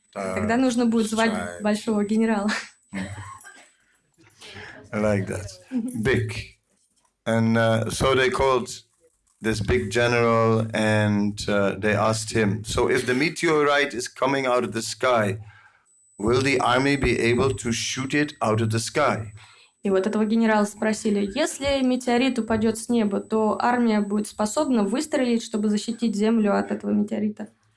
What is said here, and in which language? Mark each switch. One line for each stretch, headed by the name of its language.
Russian: Тогда нужно будет звать большого генерала.
English: I like that. Big. And so they called this big general and they asked him, so if the meteorite is coming out of the sky, will the army be able to shoot it out of the sky?
Russian: И вот этого генерала спросили, если метеорит упадет с неба, то армия будет способна выстрелить, чтобы защитить Землю от этого метеорита?